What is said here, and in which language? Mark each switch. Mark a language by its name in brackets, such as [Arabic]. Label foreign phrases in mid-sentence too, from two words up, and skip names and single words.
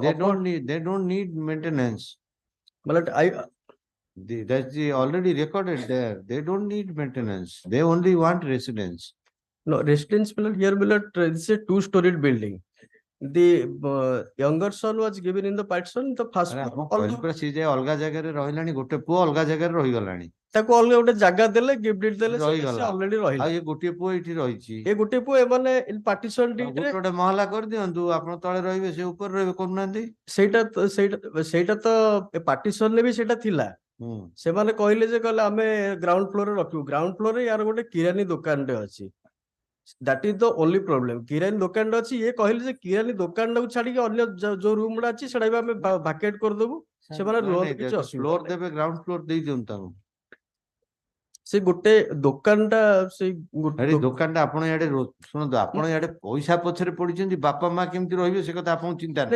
[English] They don't need maintenance. Millet, that's already recorded there. They don't need maintenance. They only want residence. No, residence, Millet, here, Millet, this is a 2-storied building. The younger son was given in the partition, the first [Odia] ଅଲଗା ଜାଗାରେ ରହିଲାଣି, ଗୋଟେ ପୁଅ ଅଲଗା ଜାଗାରେ ରହିଗଲାଣି। ତାକୁ ଅଲଗା ଗୋଟେ ଜାଗା ଦେଲେ, [English] gift deed [Odia] ଦେଲେ, ସେ ଅଲରେଡି ରହିଲା। ଆଉ ଏ ଗୋଟିଏ ପୁଅ ଏଠି ରହିଛି। ଏ ଗୋଟିଏ ପୁଅ ଏମାନେ [English] partition deed [Odia] ରେ ଗୋଟେ ମହଲା କରିଦିଅନ୍ତୁ, ଆପଣ ତଳେ ରହିବେ, ସେ ଉପରେ ରହିବେ, କରୁନାହାନ୍ତି। ସେଇଟା ତ ପାର୍ଟିସନ ରେ ବି ସେଇଟା ଥିଲା। ସେମାନେ କହିଲେ ଯେ କହିଲେ ଆମେ [English] ground floorରେ [Odia] ରଖିବୁ। [English] ground floorରେ [Odia] ୟାର ଗୋଟେ କିରାନୀ ଦୋକାନଟେ ଅଛି। [English] That is the only problem. [Odia] କିରାନୀ ଦୋକାନଟେ ଅଛି, ଇଏ କହିଲେ ଯେ କିରାନୀ ଦୋକାନଟାକୁ ଛାଡିକି ଅନ୍ୟ ଯୋଉ ରୁମ ଗୁଡା ଅଛି ସେଟା ବି ଆମେ ଭାକେଟ କରିଦବୁ। ସେମାନେ ଲୋନ କିଛି ଅସୁବିଧା ଫ୍ଲୋର ଦେବେ, [English] ground floor [Odia] ଦେଇ ଦିଅନ୍ତୁ ତାଙ୍କୁ। ସେ ଗୋଟେ ଦୋକାନଟା ସେଇ ଦୋକାନଟା ଆପଣ ଇଆଡେ ଶୁଣନ୍ତୁ, ଆପଣ ଇଆଡେ ପଇସା ପଛରେ ପଡିଛନ୍ତି, ବାପା ମା କେମିତି ରହିବେ ସେ କଥା ଆପଣଙ୍କୁ ଚିନ୍ତା ନାହିଁ।